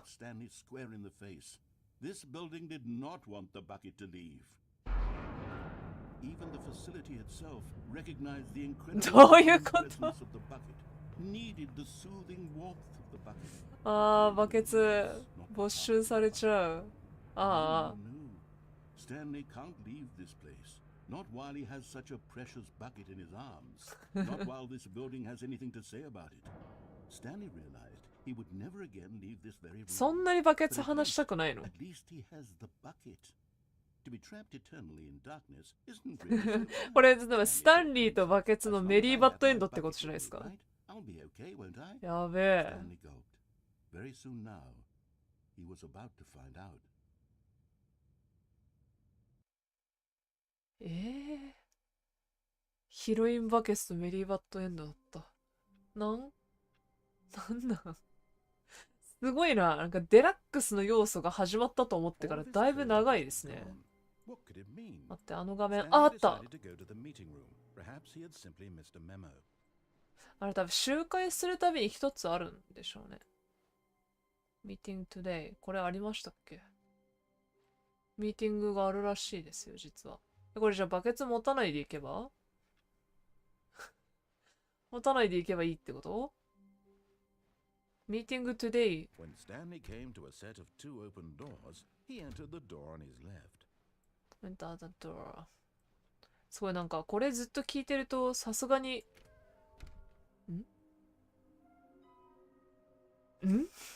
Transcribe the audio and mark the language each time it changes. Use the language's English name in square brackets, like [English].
[English] Stanley square in the face. This building did not want the bucket to leave. Even the facility itself recognized the incredible [Japanese] どういうこと [English] presence of the bucket, needed the soothing warmth of the bucket. [Japanese] ああ、バケツ、没収されちゃう。あ [English] No, no. Stanley can't leave this place. Not while he has such a precious bucket in his arms. Not while this building has anything to say about it. Stanley realized he would never again leave this very あ、 room. [Japanese] そんなにバケツ話したくないの [English] At least he has the bucket. To be trapped eternally in darkness isn't really so bad. [Japanese] これ、例えばスタンリーとバケツのメリーバッドエンドってことじゃないですか [English] Right? I'll be okay, won't I? [Japanese] やべえ。 [English] Stanley gulped. Very soon now, he was about to find out. [Japanese] ヒロインバケツとメリーバッドエンドだった。なんすごいな。なんかデラックスの要素が始まったと思ってからだいぶ長いですね。 [English] What could it mean? [Japanese] 待って、あの画面。 [English] Stanley [Japanese] あ、あった。 [English] decided to go to the meeting room. Perhaps he had simply missed a memo. [Japanese] あれ多分周回するたびに一つあるんでしょうね。 [English] Meeting today。 [Japanese] これありましたっけ？ミーティングがあるらしいですよ、実は。これじゃあバケツ持たないでいけば持たないでいけばいいってこと？ [English] Meeting today。 When Stanley came to a set of two open doors, he entered the door on his left. Enter the door。 [Japanese] すごいなんかこれずっと聞いてるとさすがにん